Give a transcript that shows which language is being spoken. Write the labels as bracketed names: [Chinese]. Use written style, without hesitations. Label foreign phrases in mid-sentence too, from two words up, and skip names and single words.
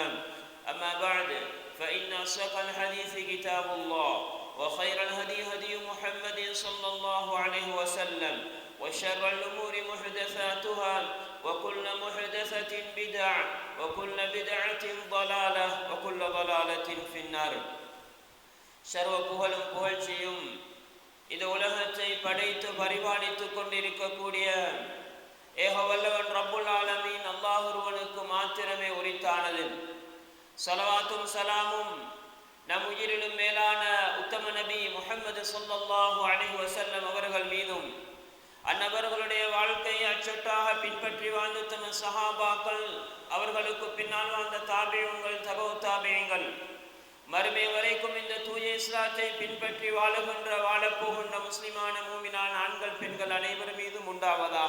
[Arabic] أما بعد فإن أصدق الحديث كتاب الله وخير الهدي هدي محمد صلى الله عليه وسلم وشر الأمور محدثاتها وكل محدثة بدعة وكل بدعة ضلالة وكل ضلالة في النار. [Tamil] சர்வ புகழும் புகழ்ச்சியும் இந்த உலகத்தை படைத்து பரிபாலித்துக் கொண்டிருக்கக்கூடிய ஏகவல்லவன் [Arabic] رب العالمين [Tamil] அல்லாஹ் ஒருவனுக்கு மாத்திரமே உரித்தானது. ஸலவாத்தும் சலாமும் நம் உயிரிலும் மேலான உத்தம நபி முஹம்மது [Arabic] صلى الله عليه وسلم [Tamil] அவர்கள் மீதும் அன்னவர்களுடைய வாழ்க்கையை அச்சொட்டாக பின்பற்றி வாழ்ந்த தம சஹாபாக்கள், அவர்களுக்கு பின்னால் வாழ்ந்த தாபியங்கள், தபவு தாபியங்கள், மறுமை வரைக்கும் இந்த தூய இஸ்லாத்தை பின்பற்றி வாழப்போகின்ற முஸ்லிமான மூமினான ஆண்கள் பெண்கள் அனைவர் மீதும் உண்டாவதாக.